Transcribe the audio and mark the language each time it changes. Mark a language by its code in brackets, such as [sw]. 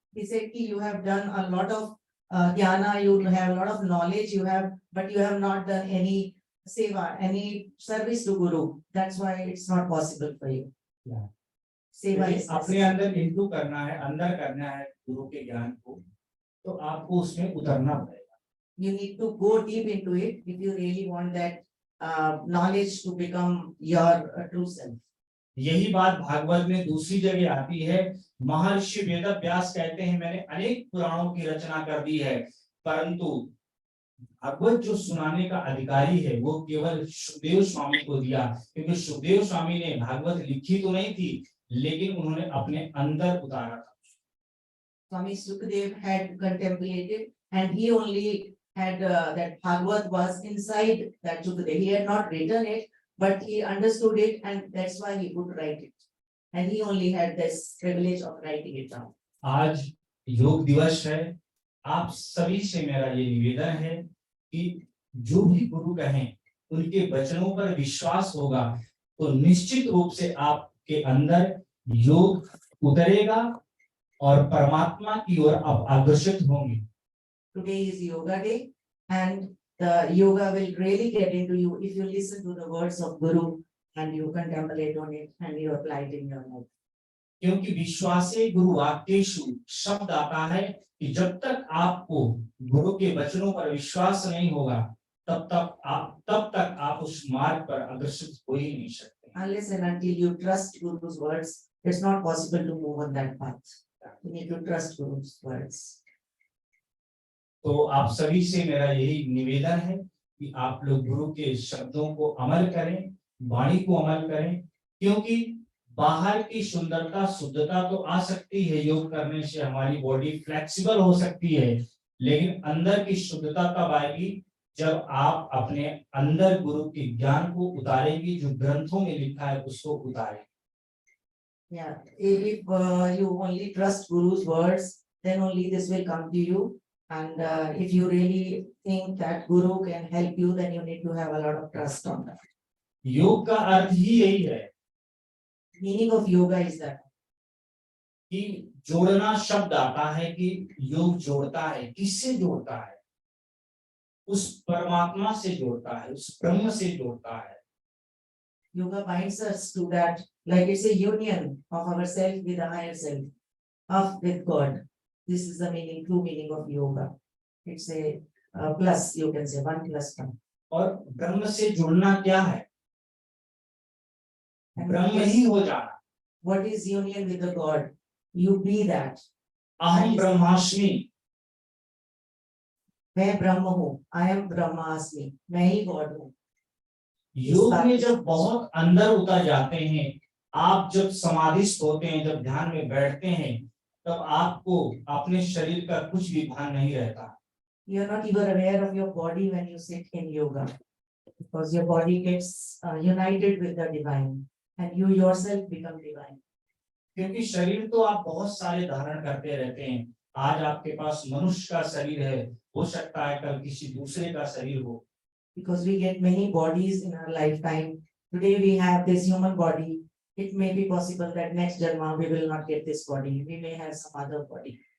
[en] He said ki you have done a lot of jnana, you have a lot of knowledge, you have, but you have not done any seva, any service to Guru. That's why it's not possible for you. Yeah. Seva is [hi] अपने अंदर into करना है, अंदर करना है गुरु के ज्ञान को, तो आपको उसमें उतरना पड़ेगा। [en] You need to go deep into it if you really want that knowledge to become your true self. [hi] यही बात भागवत में दूसरी जगह आती है। महर्षि वेद व्यास कहते हैं मैंने अनेक पुराणों की रचना कर दी है, परंतु भागवत जो सुनाने का अधिकारी है वो केवल सुखदेव स्वामी को दिया, क्योंकि सुखदेव स्वामी ने भागवत लिखी तो नहीं थी, लेकिन उन्होंने अपने अंदर उतारा था। [en] Swami Sukadev had contemplated, and he only had that Bhagavad was inside that Sukadev. He had not written it, but he understood it, and that's why he could write it. And he only had this privilege of writing it down. [hi] आज योग दिवस है, आप सभी से मेरा ये निवेदन है कि जो भी गुरु कहें उनके वचनों पर विश्वास होगा तो निश्चित रूप से आपके अंदर योग उतरेगा और परमात्मा की ओर आप आकर्षित होंगे। [en] Today is yoga day, and the yoga will really get into you if you listen to the words of Guru and you contemplate on it and you apply it in your life. [hi] क्योंकि [sa] विश्वासे गुरु वाक्येषु [hi] शब्द आता है कि जब तक आपको गुरु के वचनों पर विश्वास नहीं होगा तब तक आप उस मार्ग पर अग्रसर हो ही नहीं सकते। [en] Unless and until you trust Guru's words, it's not possible to move on that path. You need to trust Guru's words. [hi] तो आप सभी से मेरा यही निवेदन है कि आप लोग गुरु के शब्दों को अमल करें, वाणी को अमल करें, क्योंकि बाहर की सुंदरता शुद्धता तो आ सकती है, योग करने से हमारी बॉडी फ्लेक्सिबल हो सकती है, लेकिन अंदर की शुद्धता तब आएगी जब आप अपने अंदर गुरु के ज्ञान को उतारेंगे, जो ग्रंथों में लिखा है उसको उतारें। [en] Yeah, if you only trust Guru's words, then only this will come to you. And if you really think that Guru can help you, then you need to have a lot of trust on that. [hi] योग का अर्थ ही यही है [en] Meaning of yoga is that [hi] कि जोड़ना शब्द आता है कि योग जोड़ता है, किससे जोड़ता है? उस परमात्मा से जोड़ता है, उस ब्रह्म से जोड़ता है। [en] yoga binds us to that, like it's a union of ourselves with the higher self, with God. This is the meaning, true meaning of yoga. It's a plus, you can say 1 + 1. [hi] और ब्रह्म से जुड़ना क्या है? ब्रह्म ही हो जाना। [en] What is union with the God? You be that. [sa] अहम ब्रह्मास्मि, [hi] मैं ब्रह्म हूँ, [en] I am [hi] ब्रह्मास्मि, मैं ही God हूँ। योग में जब बहुत अंदर उतर जाते हैं, आप जब समाधिस्थ होते हैं, जब ध्यान में बैठते हैं, तब आपको अपने शरीर का कुछ भी भान नहीं रहता। [en] You are not even aware of your body when you sit in yoga, because your body gets united with the divine, and you yourself become divine. [hi] क्योंकि शरीर तो आप बहुत सारे धारण करते रहते हैं। आज आपके पास मनुष्य का शरीर है, हो सकता है कल किसी दूसरे का शरीर हो। [en] Because we get many bodies in our lifetime. Today we have this human body. It may be possible that next janma we will not get this body. We may have some other body.